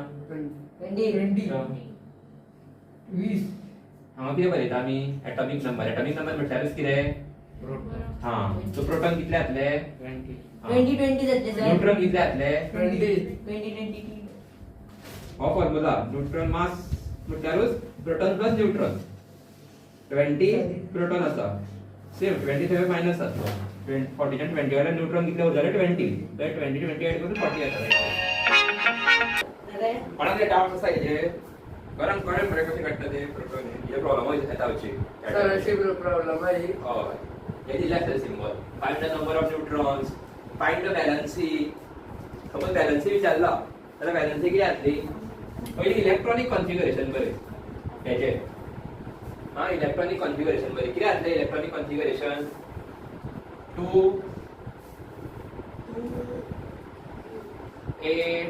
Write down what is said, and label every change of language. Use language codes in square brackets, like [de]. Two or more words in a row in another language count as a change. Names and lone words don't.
[kok] 20 20 हांगा कितें बरयता आमी [en] atomic number [kok] म्हटल्यारूच कितें प्रोटॉन हा. [en] so proton [kok] कितले जातले 20 20 जातले सर न्यूट्रॉन कितले जातले 20 हो [en] formula neutron mass [kok] म्हटल्यारूच [en] proton plus neutron [kok] 20 प्रोटॉन आसा सेम 20 थंय मायनस आसा 40 आणि 20 वाले न्यूट्रॉन कितले उरले 20 तर 20 20 ऐड करून 40 येता. कोणाक डाउट आसा हेजे बरं कळ्ळें मरे कशें काडटा ते प्रोटॉन हे प्रॉब्लम येता हाची [mr] सर अशी प्रॉब्लेम आहे [kok] हय हे दिले आसतले सिंबल. [en] Find the number of neutrons, find the valency. suppose valency [kok] विचारला जाल्यार वॅलन्सी कितें जातली पयली [en] electronic configuration [kok] बरें हेजे हा [en] electronic configuration [kok] बरें कितें जातलें [en] electronic configuration [kok] 2 8